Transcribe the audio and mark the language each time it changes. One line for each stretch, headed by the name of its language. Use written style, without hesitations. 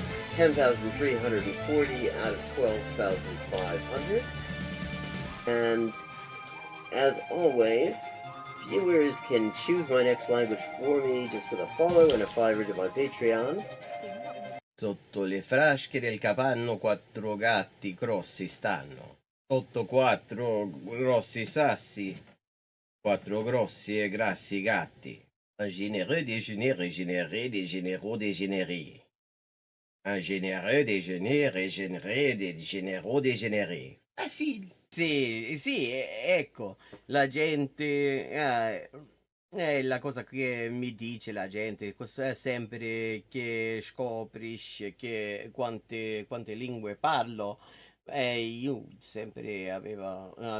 English: 10,340 out of 12,500. And as always, viewers can choose my next language for me just with a follow and a $5 to my Patreon.
Italian: Sotto le frasche del capanno 4 gatti grossi stanno. sotto quattro grossi sassi, quattro grossi e grassi gatti.
French: Un généreux déjeuner régénéré, des généraux dégénérés. Un généreux déjeuner régénéré, des généraux dégénérés. Facile.
Italian: Sì, sì, ecco, la gente, è la cosa che mi dice la gente, sempre che scoprisce che quante lingue parlo, io sempre avevo